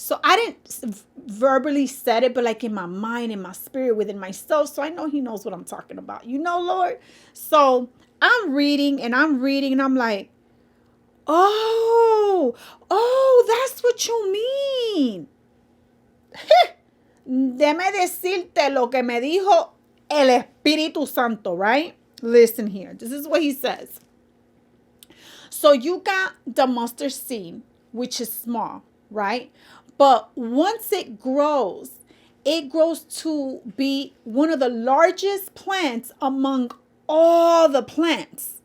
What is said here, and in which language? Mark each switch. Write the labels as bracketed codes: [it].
[en] So I didn't verbally said it, but like in my mind, in my spirit, within myself. So I know he knows what I'm talking about. You know, Lord? So I'm reading and I'm like, oh, that's what you mean. [es] Déjame decirte lo que me dijo el Espíritu Santo, right? [en] Listen here. This is what he says. So you got the mustard seed, which is small, right? But once it grows to be one of the largest plants among all the plants.